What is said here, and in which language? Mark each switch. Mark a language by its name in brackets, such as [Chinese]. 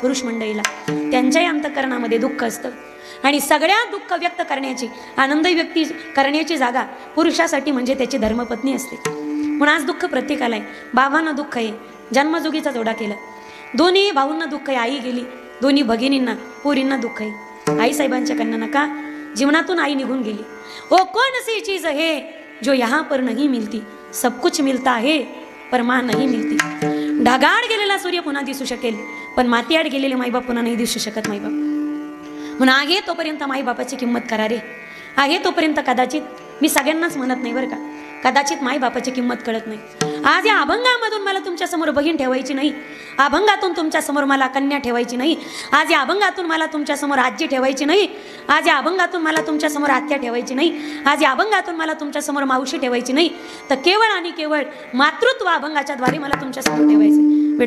[Marathi] पुरुष मंडळीला त्यांच्याही अंतःकरणामध्ये दुःख असतं आणि सगळ्या दुःख व्यक्त करण्याची, आनंद व्यक्ती करण्याची जागा पुरुषासाठी म्हणजे त्याची धर्मपत्नी असते. म्हणून आज दुःख प्रत्येकाला आहे. बाबांना दुःख आहे, जन्मजोगीचा जोडा केला. दोन्ही भाऊंना दुःख आहे, आई गेली. दोन्ही भगिनींना, पोरींना दुःख आहे. आई साहेबांच्या कन्या नका, जीवनातून आई निघून गेली. [Hindi] ओ कौन सी चीज है जो यहाँ पर नहीं मिलती, सब कुछ मिलता है पर माँ नहीं मिलती. [Marathi] ढगाळ गेलेला सूर्य पुन्हा दिसू शकेल, पण मातीआड गेलेले माईबाप पुन्हा नाही दिसू शकत. माईबाप म्हणून आहे तोपर्यंत माईबापाची किंमत करा रे. आहे तोपर्यंत कदाचित, मी सगळ्यांनाच म्हणत नाही बरं का, कदाचित माईबापाची किंमत कळत नाही. आज या अभंगामधून मला तुमच्या समोर बहीण ठेवायची नाही, अभंगातून तुमच्या समोर मला कन्या ठेवायची नाही, आज या अभंगातून मला तुमच्या समोर आजी ठेवायची नाही, आज या अभंगातून मला तुमच्या समोर आत्या ठेवायची नाही, आज या अभंगातून मला तुमच्या समोर मावशी ठेवायची नाही, तर केवळ आणि केवळ मातृत्व अभंगाच्या द्वारे मला तुमच्या समोर ठेवायचे.